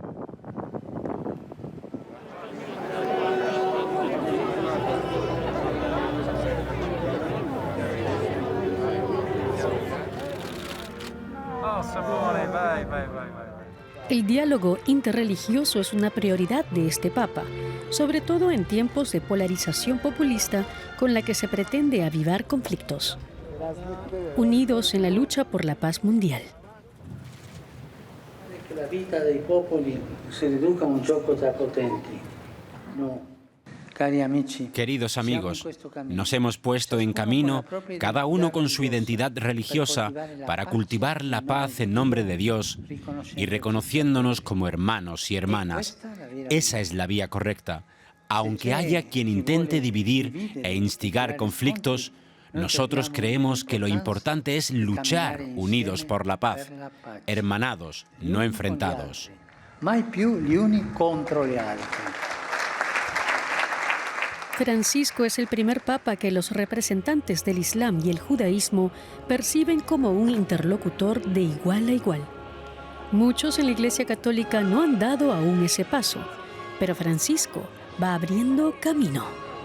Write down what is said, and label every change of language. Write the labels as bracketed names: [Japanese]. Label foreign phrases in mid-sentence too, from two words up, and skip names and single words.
[Spanish] El diálogo interreligioso es una prioridad de este Papa, sobre todo en tiempos de polarización populista con la que se pretende avivar conflictos. Unidos en la lucha por la paz mundial. [Italian] La vida dei popoli si riduca a un gioco tra potenti. No. [Spanish] Queridos amigos, nos hemos puesto en camino, cada uno con su identidad religiosa, para cultivar la paz en nombre de Dios y reconociéndonos como hermanos y hermanas. Esa es la vía correcta. Aunque haya quien intente dividir e instigar conflictos, nosotros creemos que lo importante es luchar unidos por la paz, hermanados, no enfrentados. [Italian] Mai più gli uni contro gli altri. [Spanish] Francisco es el primer papa que los representantes del Islam y el judaísmo perciben como un interlocutor de igual a igual. Muchos en la Iglesia Católica no han dado aún ese paso, pero Francisco va abriendo camino.